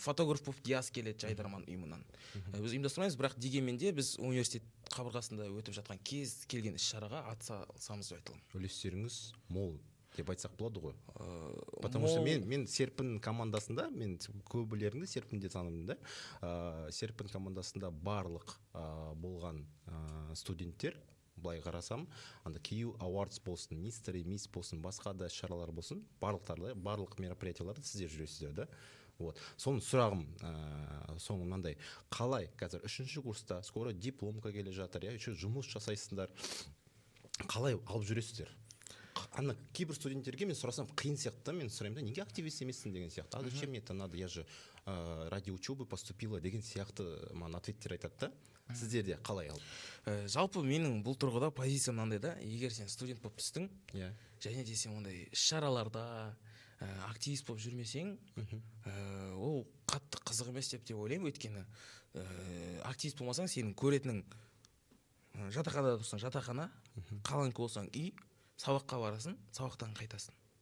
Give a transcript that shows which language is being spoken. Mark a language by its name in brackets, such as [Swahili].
[Kazakh] Фотограф болып Диас келеді жайдарман ұйымынан. Біз ұйымдастырмаймыз, бірақ дегенмен де біз университет қабырғасында өтіп жатқан кез келген іс-шараға атсалысамыз деп айтылам. Үлестеріңіз мол деп айтсақ болады ғой. [Russian] Потому что [Kazakh] мен Серпін командасында, мен көбілеріңді Серпінде танымын да. Серпін командасында барлық болған студенттер, былай қарасам, KU Awards болсын, Mystery Miss болсын, басқа да шаралар болсын, барлық мероприятияларды сіздер жүресіздер да. Соның сұрағым, соның мынандай, қалай қазір 3-ші курста, скоро дипломка келе жатыр, еще жұмыс жасайсыңдар, қалай алып жүресіздер? Кейбір студенттерге мен сұрасам қиын сияқты, мен сұраймын да, неге активист емессің деген сияқты. [Russian] А зачем мне это надо, я же ради учебы поступила [Kazakh] деген сияқты маған ответтер айтады да. Сіздерде қалай алып? Жалпы менің бұл тұрғыда позициям мынандай да, егер сен студент болып түстің, және де сен ондай іс-шараларда активист болып жүрмесең, ол қатты қызық емес деп ойлаймын, өйткені активист болмасаң, сенің көретінің жатақханада тұрсаң жатақхана, қаланкі болсаң үй, сабаққа барасың, сабақтан қайтасың.